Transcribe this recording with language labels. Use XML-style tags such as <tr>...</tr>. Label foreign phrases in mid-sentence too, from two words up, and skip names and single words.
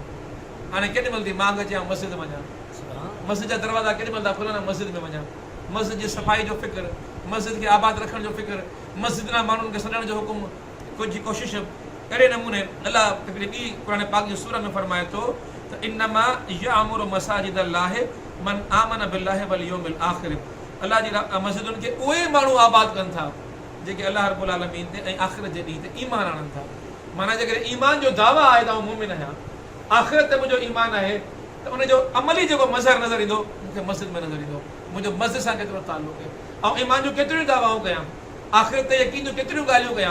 <sd>हाणे केॾी महिल थी मांग अचे मस्जिद में वञा, मस्जिद जा दरवाज़ा केॾी महिल था खुलनि मस्जिद में वञा, मस्जिद जी सफ़ाई जो फ़िक्र, मस्जिद खे आबाद रखण जो फ़िक्र, मस्जिद ना माण्हुनि खे सॾण जो हुकुम जी कोशिश। अहिड़े नमूने अल्लाह हिकिड़ी ॿी क़ुरान पाक जी सूरत में फरमाए थो त</sd> <ar>إنما يعمر مساجد الله من آمن بالله واليوم الآخر.</ar> <sd>अलाह जी मस्जिदुनि खे उहे माण्हू आबाद कनि था जेके अलाह</sd> <ar>رب العالمين</ar> <sd>ते ऐं आख़िरत जे ॾींहं ते ईमान आणनि था। माना जेकॾहिं ईमान जो दावा आहे त मोमिन आहियां, आख़िरत ते मुंहिंजो ईमान आहे, त उनजो अमली जेको मज़हर नज़र ईंदो मूंखे मस्जिद में नज़र ईंदो, मुंहिंजो मस्जिद सां केतिरो ताल्लुक़ आहे ऐं ईमान जूं केतिरियूं दावाऊं कयां, आख़िरत ते यकीन जूं केतिरियूं ॻाल्हियूं कयां।</sd>